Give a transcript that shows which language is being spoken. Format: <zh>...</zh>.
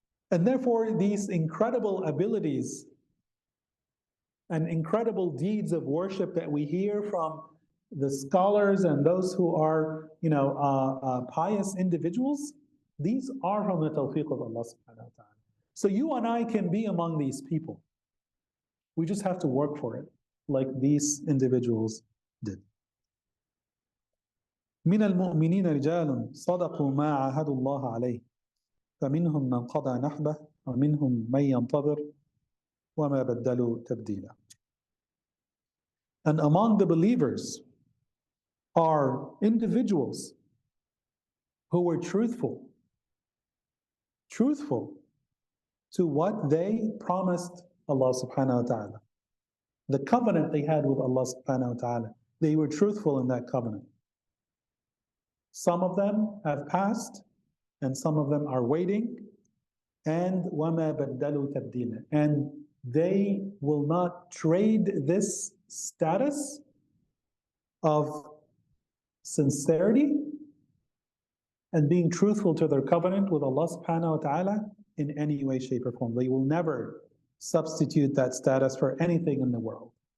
<en>And therefore, these incredible abilities and incredible deeds of worship that we hear from the scholars and those who are, pious individuals, these are from the tawfiq of Allah subhanahu wa ta'ala. So you and I can be among these people. We just have to work for it, like these individuals did.</en> <ar>من المؤمنين رجال صدقوا ما عاهدوا الله عليه فمنهم من قضى نحبه ومنهم من ينتظر وما بدلوا تبديلا.</ar> <en>And among the believers, are individuals who were truthful to what they promised Allah subhanahu wa ta'ala. The covenant they had with Allah subhanahu wa ta'ala. They were truthful in that covenant. Some of them have passed, and some of them are waiting.</en> <ar>And وَمَا بَدَّلُوا تَبْدِيلًا.</ar> <en>And they will not trade this status of sincerity and being truthful to their covenant with Allah subhanahu wa ta'ala in any way, shape, or form. They will never substitute that status for anything in the world.</en>